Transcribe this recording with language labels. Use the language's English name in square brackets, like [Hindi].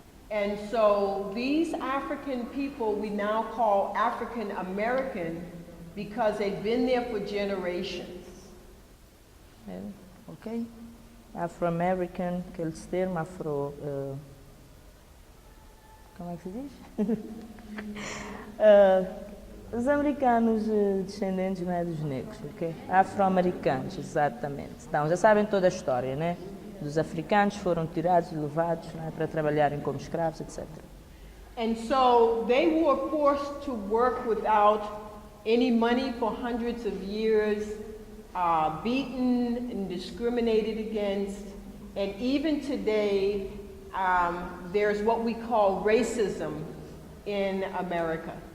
[English] And so these African people we now call African American because they've been there for generations. Ok? [Portuguese] Afro-American, aqueles termos como é que se diz? Os americanos descendentes, não é, dos negros, ok? Afro-americanos, exatamente. Então, já sabem toda a história, né? Dos africanos foram tirados e levados, né, para trabalharem como escravos, etc. [English] And so they were forced to work without any money for hundreds of years, beaten and discriminated against, and even today there's what we call racism in America.